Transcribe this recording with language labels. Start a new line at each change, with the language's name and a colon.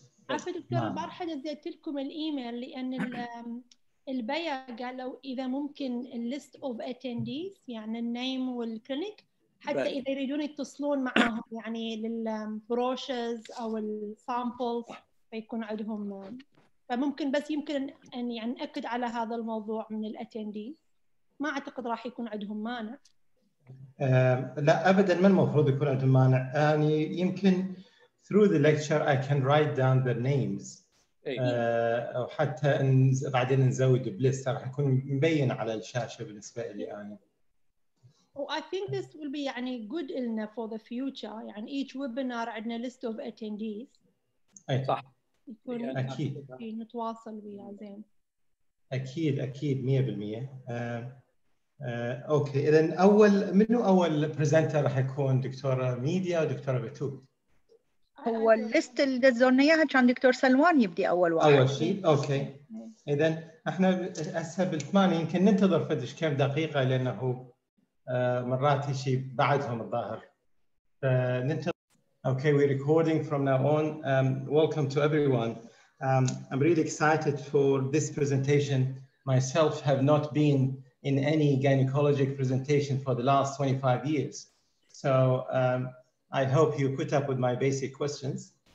Arabic: عفوا دكتور، البارحه نزلت لكم الايميل لان البيع قالوا اذا ممكن الليست اوف اتنديز، يعني النيم والكلينيك، حتى اذا يريدون يتصلون معاهم يعني للبروشز او السامبلز فيكون عندهم. فممكن بس يمكن ان يعني ناكد على هذا الموضوع من الاتنديز. ما اعتقد راح يكون عندهم مانع. لا ابدا، ما المفروض يكون عندهم مانع. يعني يمكن
English: through the lecture I can write down their names.
Arabic: او حتى بعدين نزود بليست راح يكون مبين على الشاشه بالنسبه لي انا.
English: I think this will be يعني good enough for the future. يعني each webinar
Arabic: عندنا
English: list of attendees.
Arabic: اي صح. يكون اكيد نتواصل وياه زين. اكيد 100%. اوكي، اذا اول بريزنتر راح يكون دكتوره ميديا ودكتوره بتول. هو الليست اللي دزولنا اياها كان دكتور سلوان يبدي اول واحد. اول شيء. اوكي. اذا احنا هسه بالثمانية يمكن ننتظر فدش كم دقيقه، لانه مرات شيء بعدهم الظاهر، فننتظر.
English: Okay, we're recording from now on. Welcome to everyone. I'm really excited for this presentation. Myself have not been in any gynecologic presentation for the last 25 years. So I hope you put up with my basic questions.